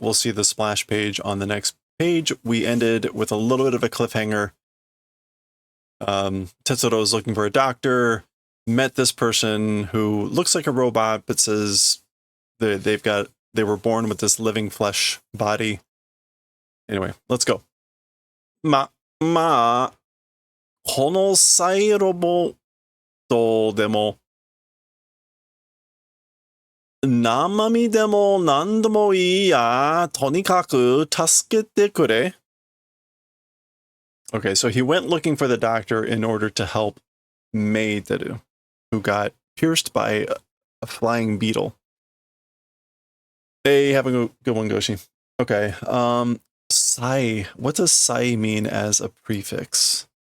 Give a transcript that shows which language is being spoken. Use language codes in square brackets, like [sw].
[en] We'll see the splash page on the next page. We ended with a little bit of a cliffhanger. Tetsuro is looking for a doctor, met this person who looks like a robot, but says they were born with this living flesh body. Anyway, let's go. [ja] まあ、このサイロボットでも、生身でも何でもいいや、とにかく助けてくれ. [en] Okay, so he went looking for the doctor in order to help Meiteru, who got pierced by a flying beetle. Hey, have a good one, Goshi. Okay, sai. What does sai mean as a prefix?